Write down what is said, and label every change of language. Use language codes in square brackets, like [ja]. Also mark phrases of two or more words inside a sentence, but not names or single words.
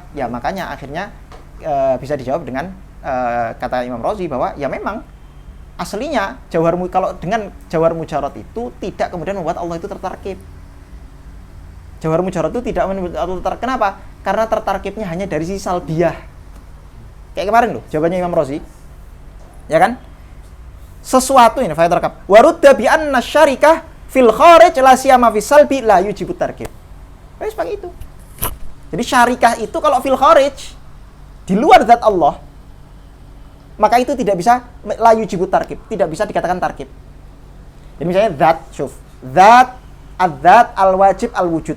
[id] Ya, makanya akhirnya bisa dijawab dengan kata Imam Razi bahwa ya memang aslinya kalau dengan [ar] جوهر مجرد [id] itu tidak kemudian membuat Allah itu tertarkib. [ar] جوهر مجرد [id] itu tidak membuat Allah tertarkib. Kenapa? Karena tertarkibnya hanya dari sisi salbiyah. Kayak kemarin loh, jawabannya Imam Razi. Ya kan? Sesuatu ini fayatarkab. [ar] ورد بأن الشركة في الخارج لا سيما في السلب لا يوجب تركيب. [id] Wes pakai itu. Jadi syarikah itu kalau [ar] في الخارج [id] di luar zat Allah, maka itu tidak bisa [ar] لا يوجب تركيب, [id] tidak bisa dikatakan tarkib. Jadi misalnya zat, zat, [ar] الذات، الواجب، الوجود.